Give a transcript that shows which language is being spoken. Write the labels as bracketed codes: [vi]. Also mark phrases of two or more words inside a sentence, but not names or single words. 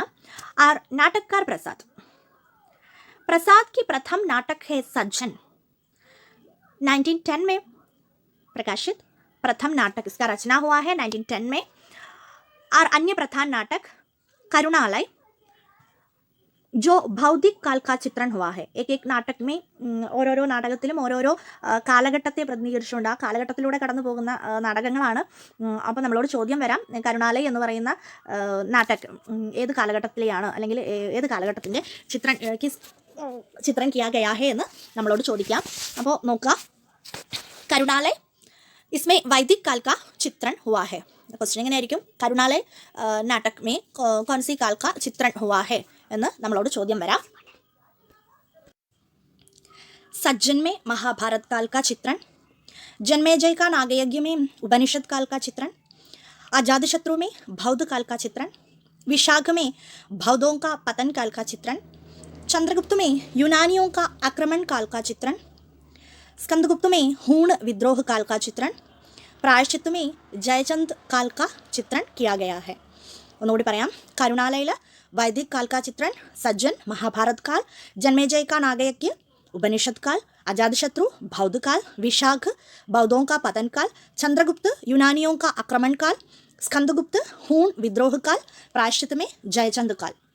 [hi] और नाटककार प्रसाद की प्रथम नाटक है सज्जन, 1910 में प्रकाशित प्रथम नाटक, इसका रचना हुआ है 1910 में. और अन्य प्रधान नाटक करुणालय जो भौतिक काल का चित्रण हुआ है. एक नाटक में [ml] ഓരോരോ നാടകത്തിലും ഓരോരോ കാലഘട്ടത്തെ പ്രതിനിധീകരിച്ചുകൊണ്ട് ആ കാലഘട്ടത്തിലൂടെ കടന്നു പോകുന്ന നാടകങ്ങളാണ്. അപ്പോൾ നമ്മളോട് ചോദ്യം വരാം, കരുണാലയ് എന്ന് പറയുന്ന നാടകം ഏത് കാലഘട്ടത്തിലെയാണ് അല്ലെങ്കിൽ ഏത് കാലഘട്ടത്തിൻ്റെ ചിത്രം [hi] किया गया है [ml] എന്ന് നമ്മളോട് ചോദിക്കാം. അപ്പോൾ നോക്കുക, [hi] കരുണാലയ് इसमें वैदिक काल का चित्रण हुआ है. क्वेश्चन [ml] എങ്ങനെ ആയിരിക്കും? [hi] കരുണാലയ് नाटक में कौन सी काल का चित्रण हुआ है [ml] എന്ന് നമ്മളോട് ചോദ്യം വരാം. [hi] सज्जन में महाभारत काल का चित्रण, जन्मेजय का नागयज्ञ में उपनिषद काल का चित्रण, अजातशत्रु में बौद्ध काल का चित्रण, विशाख में बौद्धों का पतन काल का चित्रण, चंद्रगुप्त में यूनानियों का आक्रमण काल का चित्रण, स्कंदगुप्त में हूण विद्रोह काल का चित्रण, प्रायश्चित में जयचंद काल का चित्रण किया गया है. [ml] ഒന്നുകൂടി പറയാം, [hi] കരുണാലയിൽ वैदिक काल का चित्रण, सज्जन महाभारत काल, जन्मेजय का नागयज्ञ उपनिषद काल, अजातशत्रु बौद्ध काल, विशाख बौद्धों का पतन काल, चंद्रगुप्त यूनानियों का आक्रमण काल, स्कंदगुप्त हूण विद्रोह काल, प्रायश्चित में जयचंद काल.